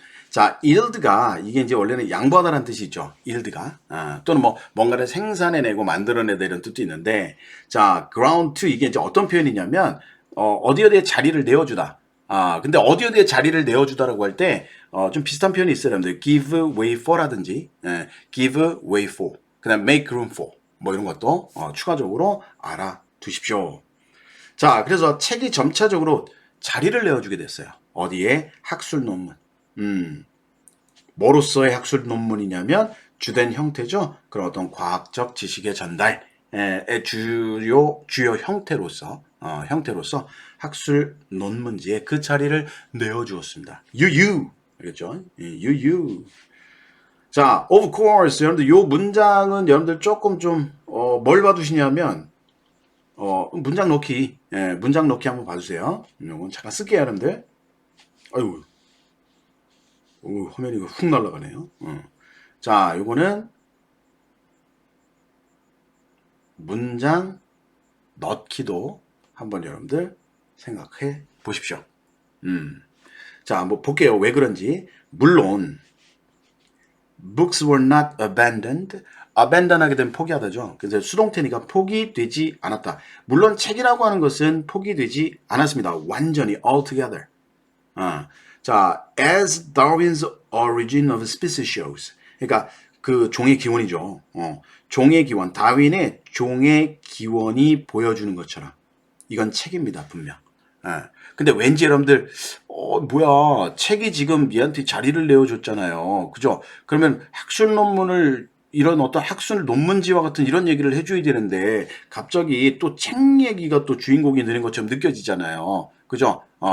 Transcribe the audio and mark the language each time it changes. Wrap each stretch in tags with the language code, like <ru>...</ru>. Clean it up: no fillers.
<ko>자, yield가 이게 이제 원래는 양보하다라는 뜻이 있죠. yield가 또는 뭐 뭔가를 생산해내고 만들어내다 이런 뜻도 있는데, 자,</ko> <en>ground to</en> <ko>이게 이제 어떤 표현이냐면 어디 어디에 자리를 내어주다. 근데 어디 어디에 자리를 내어주다라고 할 때 좀 비슷한 표현이 있어요. 여러분들</ko> <en>give way for</en> <ko>라든지 give way for, 그다음</ko> <en>make room for</en> <ko>뭐 이런 것도 추가적으로 알아두십시오. 자, 그래서 책이 점차적으로 자리를 내어주게 됐어요. 어디에? 학술 논문. 뭐로서의 학술 논문이냐면 주된 형태죠. 그런 어떤 과학적 지식의 전달의 주요 형태로서 학술 논문지에 그 자리를 내어주었습니다. 유유. 그렇죠? 유유. 자,</ko> <en>of course.</en> <ko>여러분들 요 문장은 여러분들 조금 좀 뭘 봐두시냐면 문장 넣기. 문장 넣기 한번 봐주세요. 이건 잠깐 쓸게요, 여러분들. 아이고. 화면이 훅 날아가네요. 자, 요거는 문장 넣기도 한번 여러분들 생각해 보십시오. 자, 뭐 볼게요. 왜 그런지. 물론</ko> <en>books were not abandoned.</en> <ko>abandon하게 되면 포기하다죠. 그래서 수동태니까 포기되지 않았다. 물론 책이라고 하는 것은 포기되지 않았습니다. 완전히 altogether.</ko> <en>자, as Darwin's origin of species shows.</en> <ko>그러니까 그 종의 기원이죠. 종의 기원, 다윈의 종의 기원이 보여주는 것처럼 이건 책입니다, 분명. 근데 왠지 여러분들 뭐야, 책이 지금 얘한테 자리를 내어줬잖아요. 그죠? 그러면 학술 논문을 이런 어떤 학술 논문지와 같은 이런 얘기를 해줘야 되는데 갑자기 또 책 얘기가 또 주인공이 되는 것처럼 느껴지잖아요. 그죠?</ko>